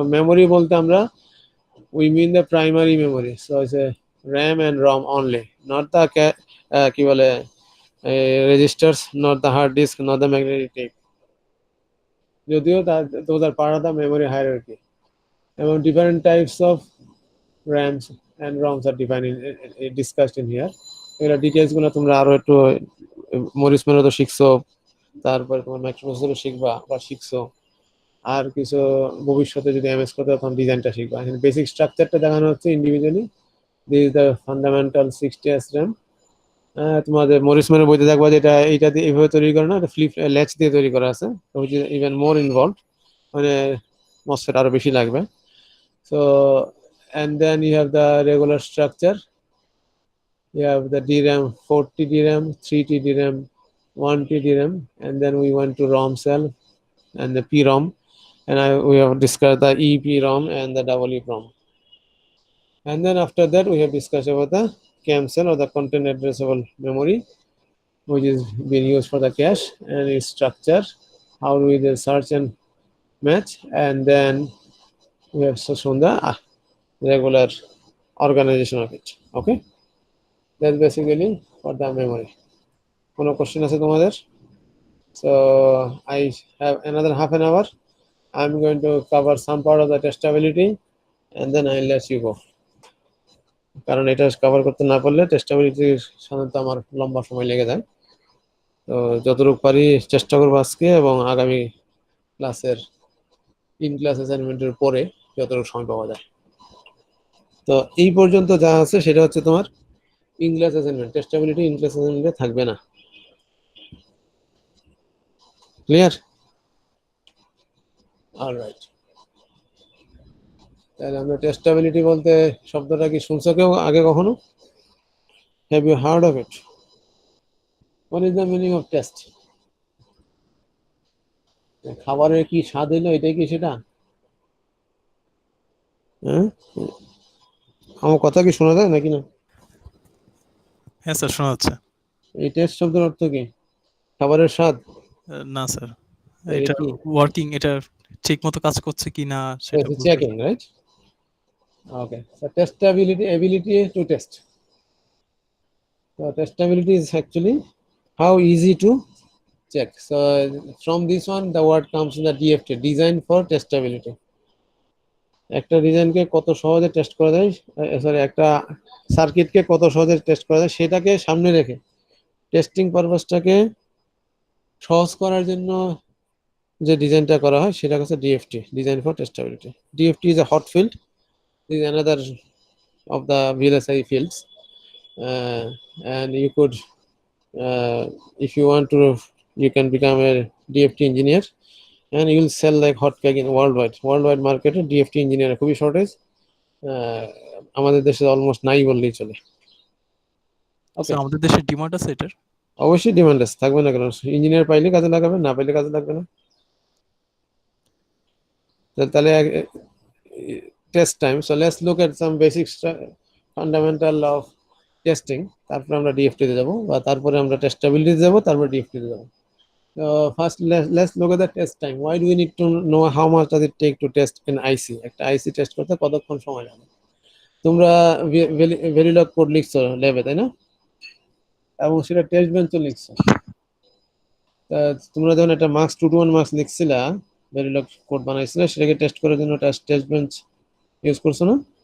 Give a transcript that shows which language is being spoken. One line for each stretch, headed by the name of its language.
English: Memory
Bangla: বলতে আমরা
English: we mean the primary memory, so it's a RAM and ROM only, not the
Bangla: কি বলে
English: registers, not the hard disk, not the magnetic tape.
Bangla: যদিও
English: those are part of the memory hierarchy.
Bangla: এবং
English: different types of RAMs and ROMs are defined discussed in here.
Bangla: এগুলো details গুলো তোমরা আরো একটু Morris মেনো তো শিখছো, তারপরে তোমার মাইক্রোপ্রসেসরও শিখবা বা শিখছো, আর কিছু ভবিষ্যতে যদি এমএস করতে তখন ডিজাইনটা শিখবা। এখানে বেসিক স্ট্রাকচারটা দেখানো হচ্ছে individually.
English: this is the fundamental 60S RAM,
Bangla: তোমাদের মরিসম্যানের বইতে দেখবা যে এইটা দিয়ে এইভাবে তৈরি করে না, এটা ফ্লিপ ল্যাচ দিয়ে তৈরি করা আছে,
English: which is even more involved,
Bangla: মানে মসফেট আরো বেশি লাগবে।
English: So and then you have the regular structure. You have the DRAM, 40 DRAM, 3T DRAM, 1T DRAM, and then we went to ROM cell and the PROM, and we have discussed the EPROM and the EEPROM. And then after that we have discussed about the CAM cell or the content addressable memory, which is being used for the cache and its structure, how do we do search and match, and then we have shown the regular organization of it. Okay, that's basically for the memory.
Bangla: কোনো question আছে তোমাদের?
English: So I have another half an hour. I'm going to cover some part of the testability and then I'll let you go.
Bangla: কারণ এটা cover করতে না পারলে টেস্টাবিলিটি সাধারণত আমার লম্বা সময় লেগে যায়। তো যতটুকু পারি চেষ্টা করবো আজকে এবং আগামী ক্লাসের ইন ক্লাস অ্যাসাইনমেন্টের পরে যতটুকু সময় পাওয়া যায়। তো এই পর্যন্ত যা আছে সেটা হচ্ছে তোমার in class assignment, টেস্টাবিলিটি in class অ্যাসাইনমেন্টে থাকবে না। ক্লিয়ার? অলরাইট, তাহলে আমরা টেস্টাবিলিটি বলতে শব্দটা কি শুনছো কেউ আগে কখনো?
English: Have you heard of it? What is the meaning of test?
Bangla: খাবারের কি স্বাদ হইলো, এটাই কি সেটা? হ্যাঁ, আমার কথা কি শোনা যায় নাকি না? হ্যাঁ স্যার, শোনা যাচ্ছে। এই টেস্ট শব্দের অর্থ কি? খাবারের স্বাদ? না স্যার, এটা এটা কি? ওয়ার্কিং, এটা ঠিক মতো কাজ করছে কি না সেটা বলতে।
English: Checking, right? Okay, so testability, ability to test. So testability is actually how easy to check. So from this one, the word comes in the DFT, design for testability.
Bangla: একটা ডিজাইনকে কত সহজে টেস্ট করা যায়, সরি একটা সার্কিটকে কত সহজে test করা যায় সেটাকে সামনে রেখে টেস্টিং পারপাসটাকে সহজ করার জন্য যে ডিজাইনটা করা হয় সেটা হচ্ছে DFT, design for টেস্টাবিলিটি।
English: DFT is a hot field, is another of the VLSI fields, and you could, if you want to, you can become a DFT engineer and you will sell like hotcake in worldwide market.
Bangla: DFT engineer খুবই shortage, আমাদের দেশে almost নাই বললেই চলে।
English: okay,
Bangla: আমাদের দেশে demand আছে এটার? অবশ্যই ডিমান্ড আছে, থাকবে না কেন? ইঞ্জিনিয়ার পাইলে কাজে লাগাবে, না পাইলে কাজে লাগবে না। তাহলে
English: test time. So let's look at some basic fundamental of testing.
Bangla: তারপরে আমরা ডিএফটি তে যাব, বা তারপরে আমরা টেস্টাবিলিটি তে যাব, তারপরে ডিএফটি তে যাব।
English: So first let's look at the test time. Why do we need to know how much does it take to test an IC?
Bangla: একটা আইসি টেস্ট করতে কতক্ষণ সময় লাগে? তোমরা ভেরিলগ কোড লিখছো ল্যাবে, তাই না? এবং সেটা টেস্ট বেঞ্চও লিখছো। তোমরা যখন একটা মার্কস 2 to 1 মার্কস লিখছিলা, ভেরিলগ কোড বানাইছিলে, সেটাকে টেস্ট করার জন্য একটা টেস্ট বেঞ্চ ইউজ করছো না?